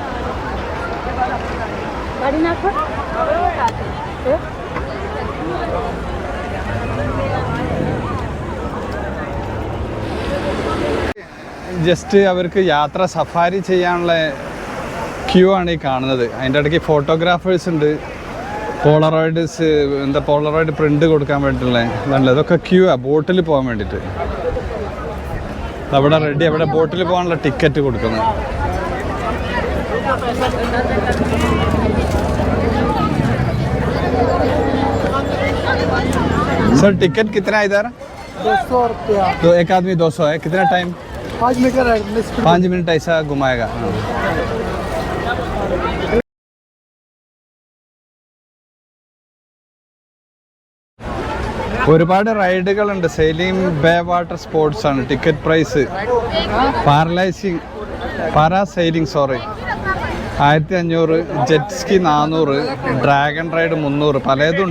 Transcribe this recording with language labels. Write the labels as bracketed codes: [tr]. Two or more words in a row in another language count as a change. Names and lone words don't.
[ml] ജസ്റ്റ് അവർക്ക് യാത്ര സഫാരി ചെയ്യാനുള്ള ക്യൂ ആണ് ഈ കാണുന്നത്. അതിൻ്റെ ഇടയ്ക്ക് ഫോട്ടോഗ്രാഫേഴ്സ് ഉണ്ട്, [en] Polaroid print [ml] കൊടുക്കാൻ വേണ്ടിയിട്ടുള്ള ഇതല്ല. ഇതൊക്കെ ക്യൂ ആണ് ബോട്ടിൽ പോകാൻ വേണ്ടിയിട്ട്. അവിടെ റെഡി, അവിടെ ബോട്ടിൽ പോകാനുള്ള ടിക്കറ്റ് കൊടുക്കുന്നത്. [hi] सर टिकट कितना है इधर? 200 रुपया। तो एक आदमी 200 है. कितना टाइम? 5 मिनट ऐसा घुमाएगा. [ml] ഒരുപാട് റൈഡുകളുണ്ട്. സെയിലിംഗ് ബേ [en] water sports [ml] ആണ്. [en] ticket price [ml] പാരാസെയിലിംഗ് 1500, [en] jet ski [ml] 400, [en] dragon ride [ml] 300, പലതുണ്ട്.